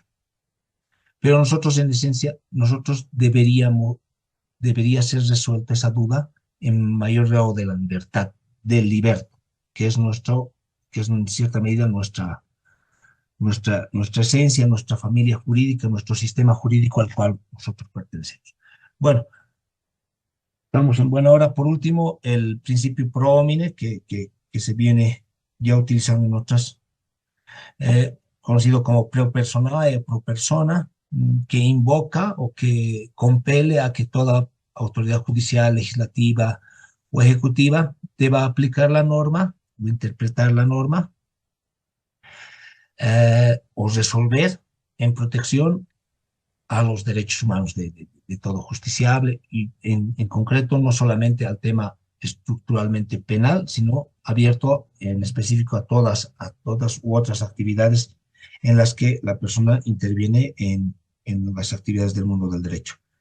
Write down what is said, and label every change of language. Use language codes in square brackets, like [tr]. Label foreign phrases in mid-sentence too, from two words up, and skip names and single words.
[es] Pero nosotros, en esencia, debería ser resuelta esa duda en mayor grado de la libertad, del liberto, que es en cierta medida nuestra esencia, nuestra familia jurídica, nuestro sistema jurídico al cual nosotros pertenecemos. Bueno, estamos en buena hora. Por último, el principio [la] pro homine [es] que se viene ya utilizando en otras, conocido como [la] pro personae [es] o pro persona, que invoca o que compele a que toda autoridad judicial, legislativa o ejecutiva deba aplicar la norma o interpretar la norma o resolver en protección a los derechos humanos de todo justiciable y en concreto no solamente al tema estructuralmente penal, sino abierto en específico a todas u otras actividades en las que la persona interviene en las actividades del mundo del derecho.